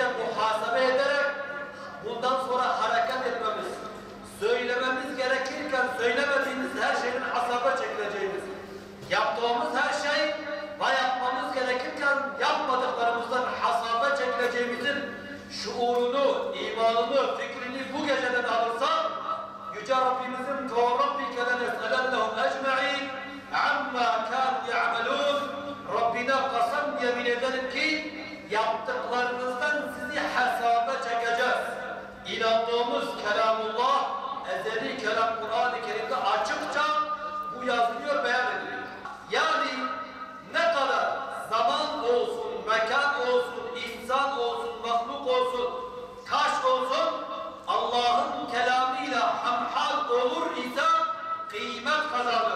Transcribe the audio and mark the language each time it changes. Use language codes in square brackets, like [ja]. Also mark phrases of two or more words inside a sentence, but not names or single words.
[tr] muhasebe ederek bundan sonra hareket etmemiz, söylememiz gerekirken söylemediğimiz her şeyin hasabe çekileceğimiz, yaptığımız her şey ve yapmamız gerekirken yapmadıklarımızdan hasabe çekileceğimizin şuurunu, imanını, fikrini bu geceden alırsak Yüce Rabbimizin [ar] وَرَبِّكَ لَنَسْأَلَنَّهُمْ اَجْمَعِينَ عَمَّا كَانُوا يَعْمَلُونَ. [tr] Rabbine kasem yemin ederim ki yaptıklarınızdan sizi hesaba çekeceğiz. İnandığımız kelamullah, ezeli kelam Kur'an-ı Kerim'de açıkça bu yazılıyor, beyan ediliyor. Yani ne kadar zaman olsun, mekan olsun, insan olsun, mahluk olsun, taş olsun, Allah'ın kelamıyla hemhal olur ise kıymet kazanır.